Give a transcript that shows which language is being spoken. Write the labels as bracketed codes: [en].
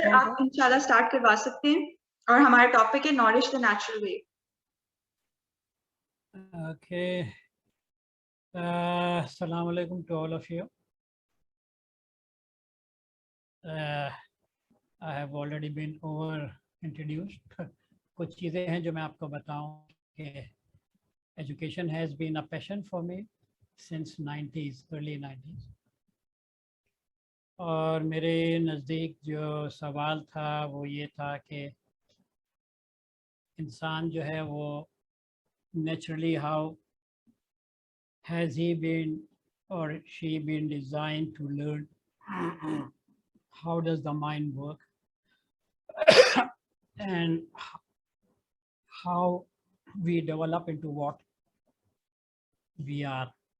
[hi] Sir, आप इंशाल्लाह start करवा सकते हैं और हमारा टॉपिक है knowledge the natural way. [en] Okay. Assalamu alaikum to all of you. I have already been over introduced. [hi] कुछ चीज़ें हैं जो मैं आपको बताऊं कि [en] education has been a passion for me since 90s, early 90s. [hi] और मेरे नज़दीक जो सवाल था वो ये था कि इंसान जो है वो [en] naturally how has he been or she been designed to learn? How does the mind work? And how we develop into what we are.